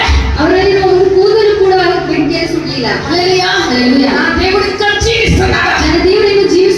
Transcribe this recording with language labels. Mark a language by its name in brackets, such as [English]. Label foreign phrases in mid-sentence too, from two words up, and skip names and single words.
[Kannada] ಅವರಲ್ಲಿರೋ ಒಂದು ಕೂದಲು ಕೂಡ ಬೆಂಕಿಯಲ್ಲಿ ಸುಡಲಿಲ್ಲ. [Telugu] హల్లెలూయా. హల్లెలూయా. నా దేవుడు ఇంకా జీవిస్తున్నాడు. [Kannada] ನನ್ನ ದೇವರು